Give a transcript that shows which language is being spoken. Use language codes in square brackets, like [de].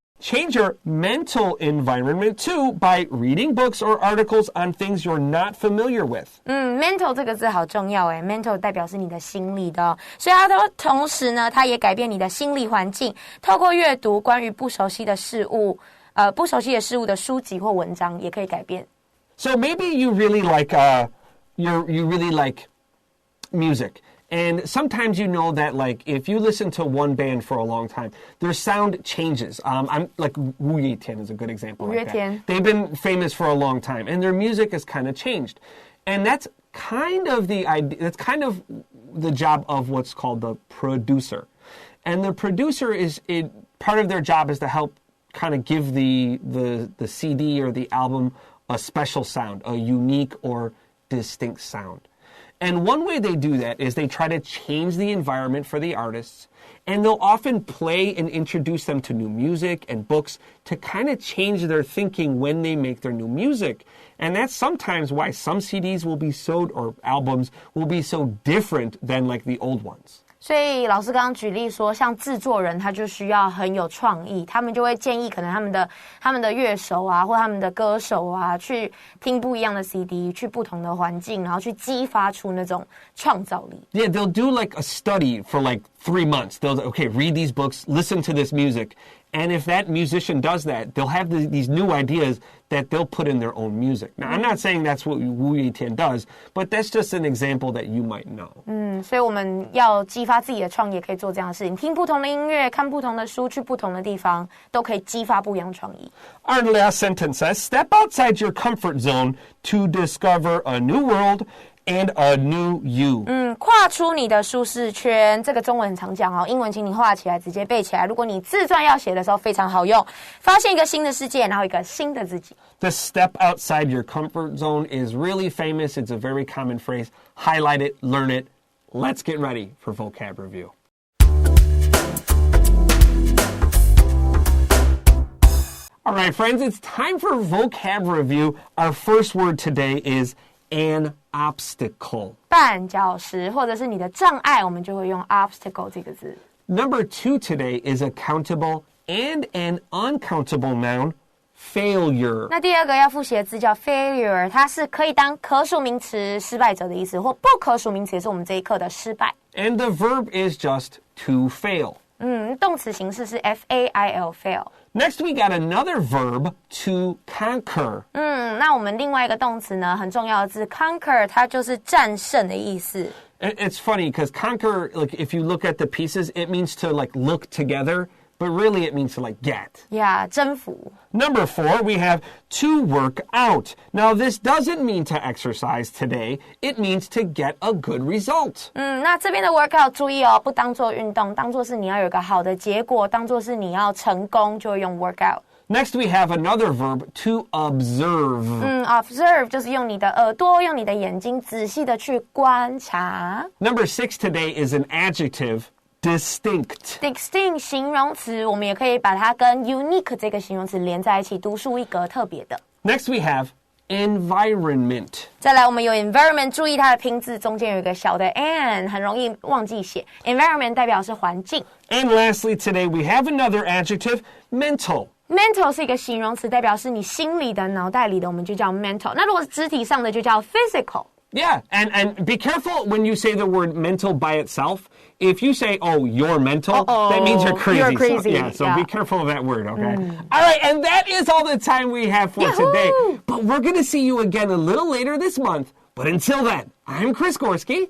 [en] Change your mental environment too by reading books or articles on things you're not familiar with. [zh] Mental 这个字好重要诶 ，mental 代表是你的心理的哦，所以它同时呢，它也改变你的心理环境，透过阅读关于不熟悉的事物的书籍或文章，也可以改变。 [en] So maybe you really like you really like music. And sometimes you know that, like, if you listen to one band for a long time, their sound changes. I'm like, 五月天 is a good example like that. They've been famous for a long time, and their music has kind of changed. And that's kind of the idea. That's kind of the job of what's called the producer. And the producer part of their job is to help kind of give the CD or the album a special sound, a unique or distinct sound. And one way they do that is they try to change the environment for the artists, and they'll often play and introduce them to new music and books to kind of change their thinking when they make their new music. And that's sometimes why some CDs will be so, or albums will be so different than like the old ones. [zh] 所以老师刚刚举例说，像制作人他就需要很有创意，他们就会建议可能他们的乐手啊，或他们的歌手啊，去听不一样的 CD， 去不同的环境，然后去激发出那种创造力。 [en] Yeah, they'll do like a study for like 3 months. They'll read these books, listen to this music. And if that musician does that, they'll have these new ideas that they'll put in their own music. Now, I'm not saying that's what Wu Yitian does, but that's just an example that you might know. [zh] 所以我们要激发自己的创意，也可以做这样的事情。听不同的音乐，看不同的书，去不同的地方，都可以激发不一样的创意。 [en] Our last sentence says, step outside your comfort zone to discover a new world and a new you. [zh] 跨出你的舒适圈，这个中文很常讲哦，英文请你画起来，直接背起来。如果你自传要写的时候非常好用，发现一个新的世界，然后一个新的自己。 [en] The step outside your comfort zone is really famous. It's a very common phrase. Highlight it, learn it. Let's get ready for vocab review. All right, friends, it's time for vocab review. Our first word today is an obstacle. [zh] 绊脚石或者是你的障碍，我们就会用 obstacle 这个字。 [en] Number 2 today is a countable and an uncountable noun, failure. [zh] 那第二个要复习的字叫 failure， 它是可以当可数名词失败者的意思，或不可数名词也是我们这一课的失败。 [en] And the verb is just to fail. [zh] 动词形式是 fail fail. [en] Next, we got another verb, to conquer. [zh] 那我们另外一个动词呢，很重要的字 conquer， 它就是战胜的意思。 [en] It's funny because conquer, like if you look at the pieces, it means to like look together, but really it means to like get. Yeah, [zh] 征服。 [en] Number 4, we have to work out. Now, this doesn't mean to exercise today. It means to get a good result. [zh] 那这边的 work out 注意哦，不当做运动，当做是你要有一个好的结果，当做是你要成功，就会用 work out。 [en] Next, we have another verb, to observe. [zh] Observe 就是用你的耳朵，用你的眼睛仔细的去观察。 [en] Number 6 today is an adjective, distinct. [zh] Distinct 形容词，我们也可以把它跟 unique 这个形容词连在一起，独树一格，特别的。 [en] Next, we have environment. [zh] 再来，我们有 environment， 注意它的拼字中间有一个小的 an， 很容易忘记写。 environment 代表是环境。 [en] And lastly, today we have another adjective, mental. [zh] Mental 是一个形容词，代表是你心里的、脑袋里的，我们就叫 mental。那如果是肢体上的，就叫 physical。 [en] Yeah, and be careful when you say the word mental by itself. If you say, oh, you're mental, that means you're crazy. You're crazy. So be careful of that word, okay? All right, and that is all the time we have for today. But we're going to see you again a little later this month. But until then, I'm Chris Gorski.